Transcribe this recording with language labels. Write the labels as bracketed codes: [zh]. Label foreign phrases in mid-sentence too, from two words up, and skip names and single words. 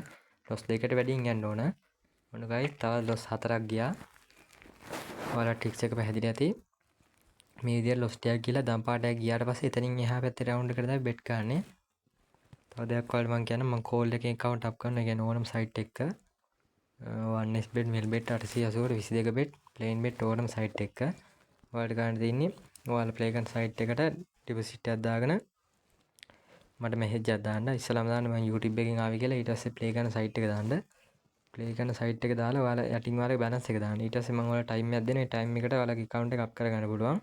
[si] ලොස් දෙකට වැඩියෙන් යන්න ඕන. ඔන්න guys තව ලොස් 4ක් ගියා. ඔයාලා ට්‍රික්ස් එක පැහැදිලි ඇති. මේ විදිහට ලොස් ටිකක් ගිහලා දම් පාටයක් ගියාට පස්සේ එතනින් එහා පැත්තේ රවුන්ඩ් එකට තමයි බෙට් ගන්නෙ. තව දෙයක් ඔයාලට මම කියන්නම් මම කෝල් එකේ [en] account up [si] කරනවා. ඒ කියන්නේ ඕනම site එකක 1s bet mail bet 880 22 bet plain bet ඕනම site එකක ඔයාලට ගන්න තියෙන්නේ ඔයාලා play කරන site එකට deposit එකක් දාගෙන මට message එකක් දාන්න. ඉස්සලාම දාන්න මම YouTube එකෙන් ආවේ කියලා. ඊට පස්සේ play කරන site එක දාන්න. play කරන site එක දාලා ඔයාලා යටින් ඔයාලගේ balance එක දාන්න. ඊට පස්සේ මම ඔයාලට time එකක් දෙනවා. ඒ time එකට ඔයාලගේ account එක up කරගන්න පුළුවන්.